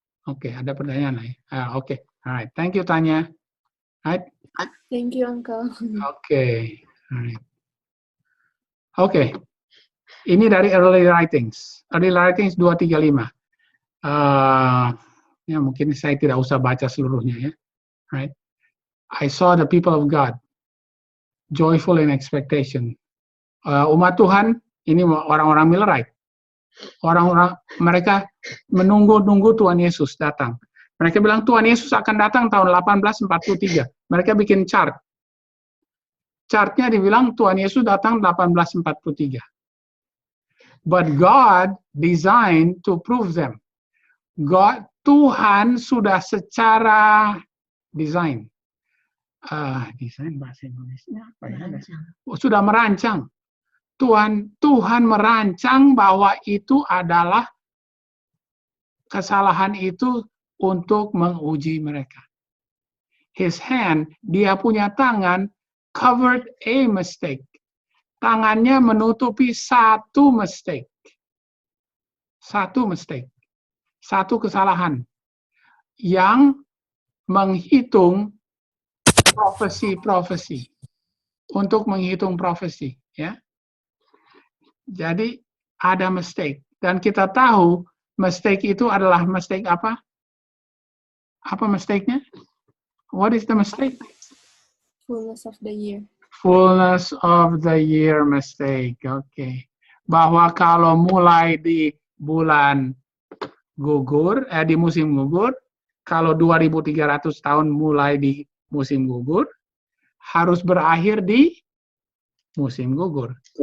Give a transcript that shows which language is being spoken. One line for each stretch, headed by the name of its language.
Indonesian: Oke, ada pertanyaan lain. Oke.
English: Alright. Thank you, Tanya. Right? Thank you, Uncle. Oke. Alright. Oke.
Indonesian: Ini dari early writings. Early writings 235. Ya mungkin saya tidak usah baca seluruhnya ya. Right?
English: I saw the people of God joyful in expectation.
Indonesian: Umat Tuhan ini orang-orang Millerite. Orang-orang mereka menunggu-nunggu Tuhan Yesus datang. Mereka bilang Tuhan Yesus akan datang tahun 1843. Mereka bikin chart. Chartnya dibilang Tuhan Yesus datang 1843.
English: But God designed to prove them.
Indonesian: Tuhan sudah secara desain. Desain bahasa Indonesia apa ya? Sudah merancang. Tuhan merancang bahwa itu adalah kesalahan itu untuk menguji mereka.
English: His hand,
Indonesian: dia punya tangan,
English: covered a mistake.
Indonesian: Tangannya menutupi satu mistake. Satu mistake. Satu kesalahan. Yang menghitung profesi. Untuk menghitung profesi. Ya. Jadi ada mistake. Dan kita tahu mistake itu adalah mistake apa? Apa mistake-nya?
English: What is the mistake? Fullness of the year. Fullness of the year mistake. Oke.
Indonesian: Bahwa kalau mulai di bulan gugur, di musim gugur, kalau 2300 tahun mulai di musim gugur, harus berakhir di musim gugur.